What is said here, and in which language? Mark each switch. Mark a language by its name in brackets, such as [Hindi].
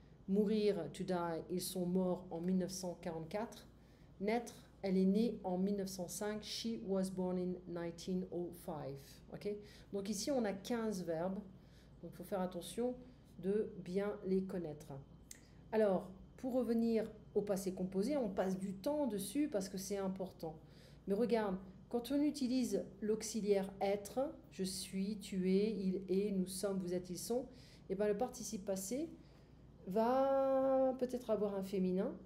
[French] Mourir, [English] to die, [French] ils sont morts en 1944. Naître, elle est née en 1905, [English] she was born in 1905. Okay? [French] Donc ici, on a 15 verbes, donc il faut faire attention de bien les connaître. Alors, pour revenir au passé composé, on passe du temps dessus parce que c'est important. Mais regarde, quand on utilise l'auxiliaire être, je suis, tu es, il est, nous sommes, vous êtes, ils sont, et bien le participe passé va peut-être avoir un féminin.